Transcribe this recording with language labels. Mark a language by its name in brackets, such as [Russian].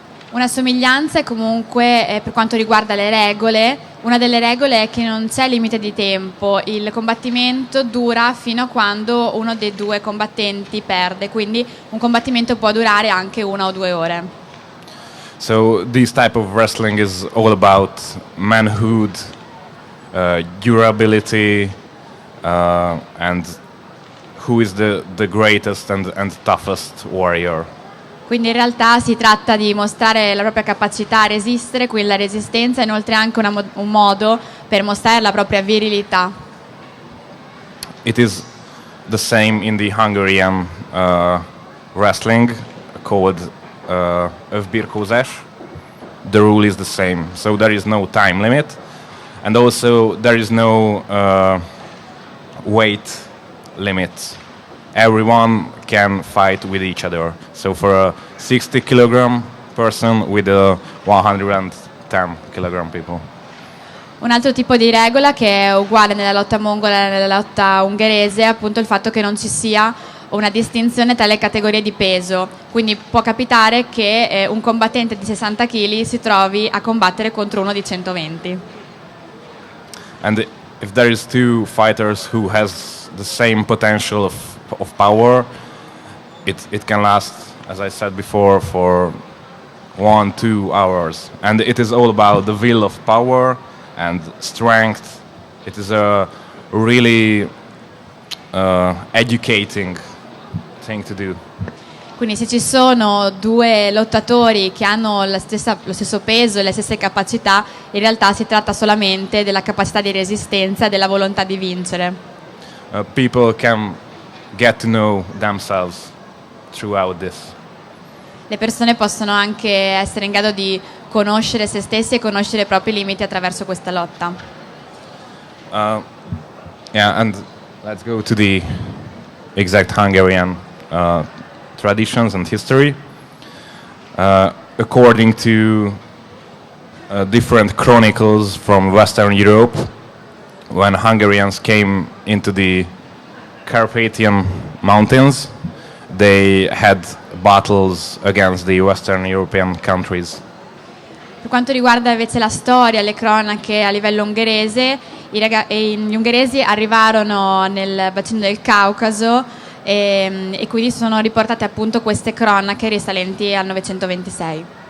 [Italian] Una somiglianza è comunque per quanto riguarda le regole. Una delle regole è che non c'è limite di tempo, il combattimento dura fino a quando uno dei due combattenti perde, quindi un combattimento può durare anche 1 o 2 ore. [English] So this type of wrestling is all about manhood, durability, and who is the greatest and toughest warrior. [Italian] Quindi in realtà si tratta di mostrare la propria capacità a resistere, quindi la resistenza, e inoltre anche un modo per mostrare la propria virilità. [English] It is the same in the Hungarian wrestling called Övbirkózás. The rule is the same, so there is no time limit, and also there is no weight limit. Everyone can fight with each other. So for a 60 kilogram person with a 110 kilogram people. [Italian] Un altro tipo di regola che è uguale nella lotta mongola e nella lotta ungherese è appunto il fatto che non ci sia una distinzione tra le categorie di peso, quindi può capitare che un combattente di 60 kg si trovi a combattere contro uno di 120. [English] And if there is two fighters who has the same potential of power, it can last, as I said before, for 1-2 hours, and it is all about the will of power and strength. It is a really educating thing to do. [Italian] Quindi se ci sono due lottatori che hanno lo stesso peso e le stesse capacità, in realtà si tratta solamente della capacità di resistenza e della volontà di vincere. [English] People can get to know themselves throughout this. [Italian] Le persone possono anche essere in grado di conoscere se stessi e conoscere i propri limiti attraverso questa lotta. [English] Yeah, and let's go to the exact Hungarian traditions and history. According to different chronicles from Western Europe, when Hungarians came into the Carpathian Mountains, they had battles against the Western European countries. [Italian] Per quanto riguarda invece la storia, le cronache a livello ungherese, gli ungheresi arrivarono nel bacino del Caucaso e quindi sono riportate appunto queste cronache risalenti al 926.